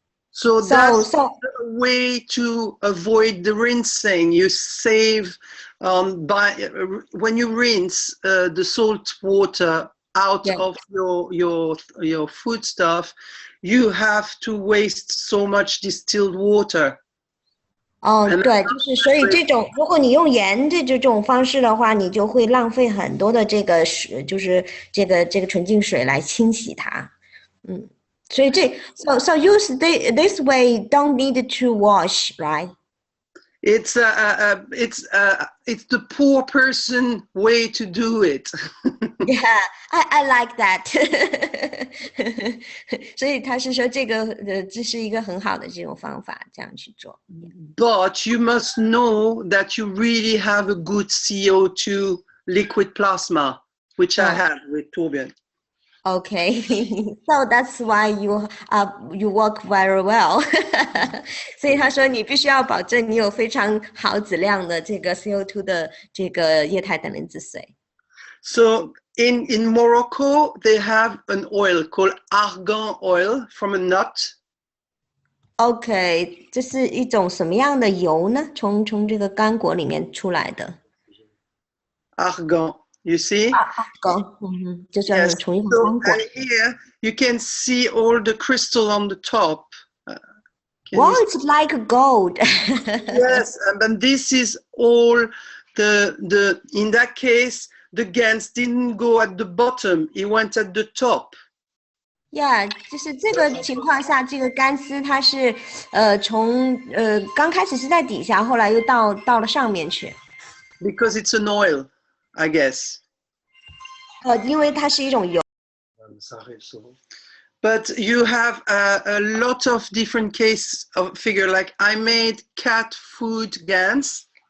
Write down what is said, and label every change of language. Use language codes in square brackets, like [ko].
[en] So that's a way to avoid the rinsing. You save when you rinse the salt water out of your food stuff, you have to waste so much distilled water. [zh] 对，就是所以这种，如果你用盐这种方式的话，你就会浪费很多的这个水，就是这个纯净水来清洗它。 [en] 所以so use this way, don't need to wash, right? It's the poor person way to do it. Yeah, I like that. [zh] 所以他是说这是一个很好的这种方法，这样去做。 [en] But you must know that you really have a good CO2 liquid plasma, which I have with Torbjörn. Okay, so that's why you work very well. [zh] 所以他说你必须要保证你有非常好质量的这个 CO2 的这个液态氮离子水。 [en] So in Morocco, they have an oil called argan oil from a nut. [zh] Okay, 这是一种什么样的油呢？从这个干果里面出来的。 [en] Argan, you see? [zh] Argan, 就是 [en] yes. [zh] 从一种干果。 [en] So, and here you can see all the crystal on the top. Wow, it's like gold. Yes, and this is all the in that case, the GANs didn't go at the bottom, it went at the top. [zh] Yeah, 就是这个情况下，这个干丝它是从刚开始是在底下，后来又到了上面去。 [en] Because it's an oil, I guess. [zh] 因为它是一种油。 [en] But you have a lot of different case of figure, like I made cat food GANs.